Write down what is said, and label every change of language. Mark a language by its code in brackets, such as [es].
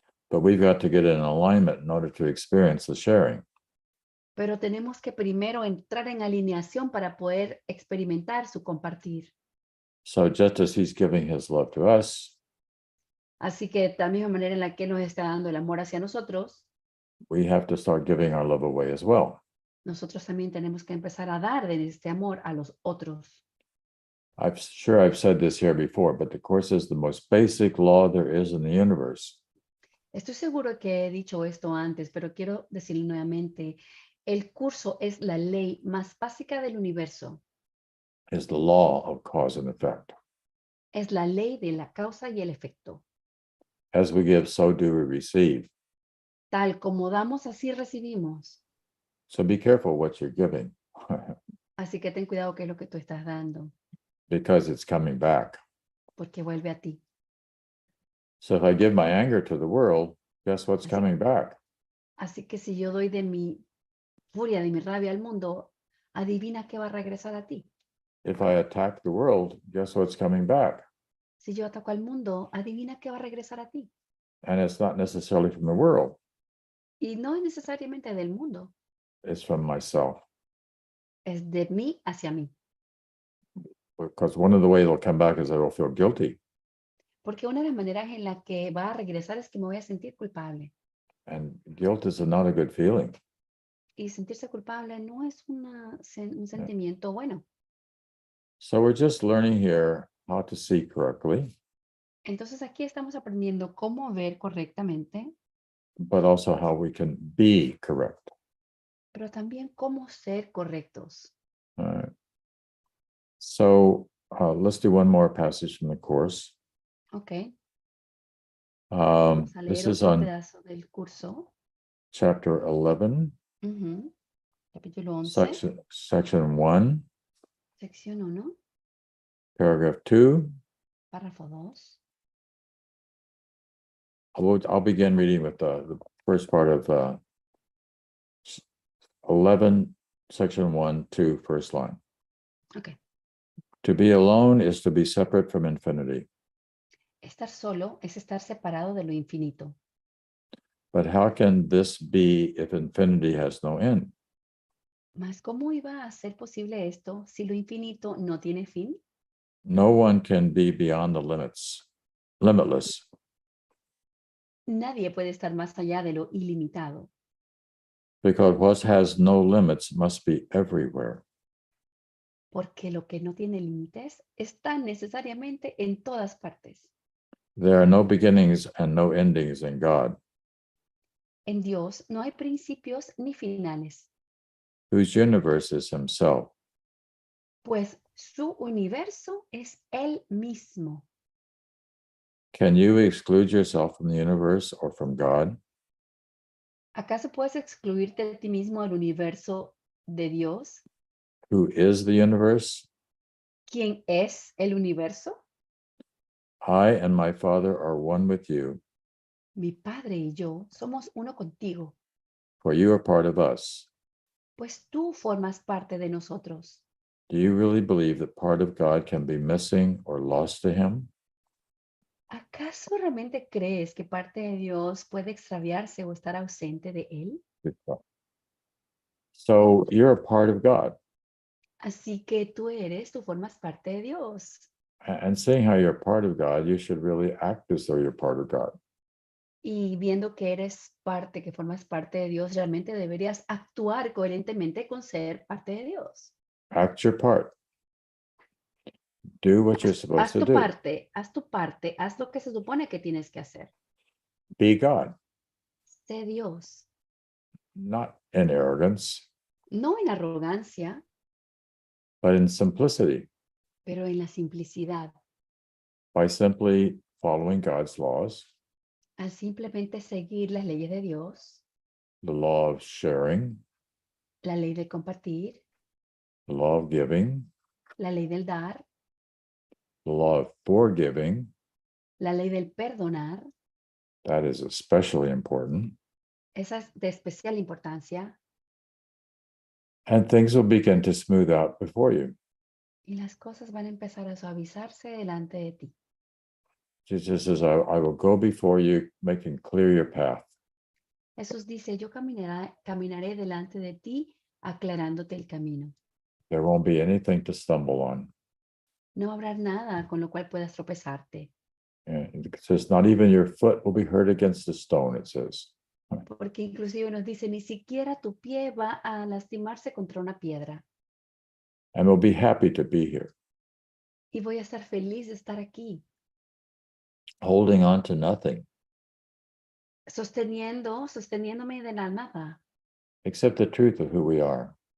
[en] but we've got to get in alignment in order to experience the sharing. [es] Pero tenemos que primero entrar en alineación para poder experimentar su compartir. [en] So just as he's giving his love to us, [es] Así que de la misma manera en la que nos está dando el amor hacia nosotros, [en] we have to start giving our love away as well. [es] nosotros también tenemos que empezar a dar de este amor a los otros. [en] I'm sure I've said this here before, but the Course is the most basic law there is in the universe. [es] Estoy seguro que he dicho esto antes, pero quiero decirlo nuevamente. El curso es la ley más básica del universo. [en] Is the law of cause and effect. [es] Es la ley de la causa y el efecto. [en] As we give, so do we receive. [es] Tal como damos, así recibimos. [en] So be careful what you're giving, [es] Así que ten cuidado qué es lo que tú estás dando, [en] because it's coming back. [es] porque vuelve a ti. [en] So if I give my anger to the world, guess what's coming back? [es] Así que si yo doy de mi furia, de mi rabia al mundo, adivina qué va a regresar a ti. [en] If I attack the world, guess what's coming back? [es] Si yo ataco al mundo, adivina qué va a regresar a ti. [en] And it's not necessarily from the world, [es] Y no es necesariamente del mundo, [en] it's from myself. [es] es de mí hacia mí. [en] Because one of the ways it'll come back is I will feel guilty. [es] Porque una de las maneras en la que va a regresar es que me voy a sentir culpable. [en] And guilt is not a good feeling. [es] Y sentirse culpable no es un sentimiento bueno. [en] So we're just learning here how to see correctly, [es] Entonces aquí estamos aprendiendo cómo ver correctamente, [en] but also how we can be correct. [es] pero también cómo ser correctos. [en] All right. So let's do one more passage from the Course. [es] Ok. Vamos a [en] This [es] leer [en] is [es] otro [en] on [es] pedazo del curso. [en] chapter 11, [es] Ujú. Capítulo 11, [en] section 1, [es] sección 1, [en] paragraph 2. [es] párrafo 2. [en] I'll begin reading with the first part of 11, section 1, 2, first line. Ok. To be alone is to be separate from infinity. [es] Estar solo es estar separado de lo infinito. [en] But how can this be if infinity has no end? [es] Mas ¿cómo iba a ser posible esto si lo infinito no tiene fin? [en] No one can be beyond the limitless. [es] Nadie puede estar más allá de lo ilimitado, [en] Because what has no limits must be everywhere. [es] porque lo que no tiene límites está necesariamente en todas partes. [en] There are no beginnings and no endings in God, [es] En Dios no hay principios ni finales, [en] whose universe is himself. [es] pues su universo es Él mismo. [en] Can you exclude yourself from the universe or from God? [es] ¿Acaso puedes excluirte de ti mismo del universo de Dios, [en] Who is the universe? [es] ¿Quién es el universo? [en] I and my Father are one with you, [es] Mi Padre y yo somos uno contigo, [en] for you are part of us. [es] pues tú formas parte de nosotros. [en] Do you really believe that part of God can be missing or lost to him? [es] ¿Acaso realmente crees que parte de Dios puede extraviarse o estar ausente de él? [en] So you're a part of God. [es] Así que tú formas parte de Dios. [en] And seeing how you're a part of God, you should really act as though you're part of God. [es] Y viendo que eres parte, que formas parte de Dios, realmente deberías actuar coherentemente con ser parte de Dios. [en] Act your part. Do what you're supposed [es] Haz [en] to [es] tu [en] do. [es] parte, haz tu parte, haz lo que se supone que tienes que hacer. [en] Be God, [es] Sé Dios, [en] not in arrogance, [es] no en arrogancia, [en] but in simplicity, [es] pero en la simplicidad, [en] by simply following God's laws, [es] al simplemente seguir las leyes de Dios, [en] the law of sharing, [es] la ley de compartir, [en] the law of giving, [es] la ley del dar, [en] the law of forgiving. [es] la ley del perdonar. [en] That is especially important. [es] Esa es de especial importancia. [en] And things will begin to smooth out before you. [es] Y las cosas van a empezar a suavizarse delante de ti. [en] Jesus says, I will go before you, making clear your path. [es] Jesús dice, yo caminaré delante de ti, aclarándote el camino. [en] There won't be anything to stumble on. [es] No habrá nada con lo cual puedas tropezarte. [en] And it says, not even your foot will be hurt against a stone, it says. [es] Porque inclusive nos dice, ni siquiera tu pie va a lastimarse contra una piedra. [en] And we'll be happy to be here, [es] Y voy a estar feliz de estar aquí, [en] holding on to nothing [es] sosteniéndome de la nada. [en] except the truth of who we are.